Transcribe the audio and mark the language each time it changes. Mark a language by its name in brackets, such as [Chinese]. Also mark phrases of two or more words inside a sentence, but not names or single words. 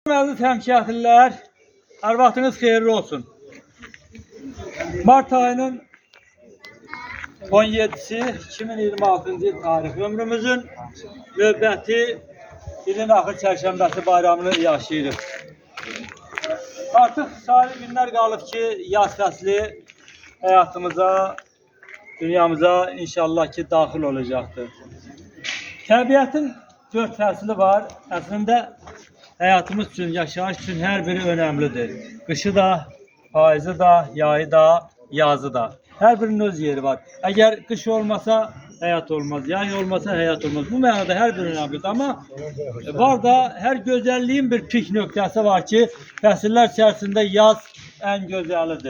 [Turkish] Aziz hemşehriler, her vaktiniz hayırlı olsun. [Azerbaijani] Mart ayının 17'si 2026 yıl tarih ömrümüzün növbəti ilin axır çərşənbəsi bayramını yaşayırıq. Artıq sayılı günlər qalıb ki, yaz fəsli həyatımıza, dünyamıza inşallah ki daxil olacaqdır. Təbiətin 4 fəsli var. [Turkish] Əslində hayatımız için, yaşayış için her biri önemlidir. Kışı da, payızı da, yayı da, yazı da. Her birinin öz yeri var. Eğer kış olmasa hayat olmaz, yay olmasa hayat olmaz. [Azerbaijani] Bu mənada [Turkish] her biri önemlidir. Ama var da her güzelliğin bir pik nöqtəsi var ki, fəsillər içerisinde yaz en güzelidir.